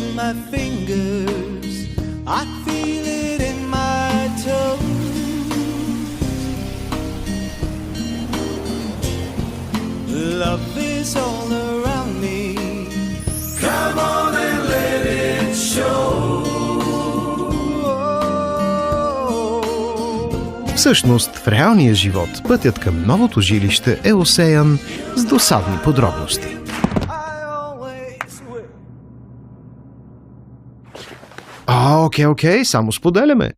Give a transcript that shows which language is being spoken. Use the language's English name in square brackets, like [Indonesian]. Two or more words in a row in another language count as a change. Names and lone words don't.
[English] my fingers, I feel it in my toes. Love is all around me. Come on and let it show. [Bulgarian] Всъщност, в реалния живот пътят към новото жилище е осеян с досадни подробности. Окей, само споделяме.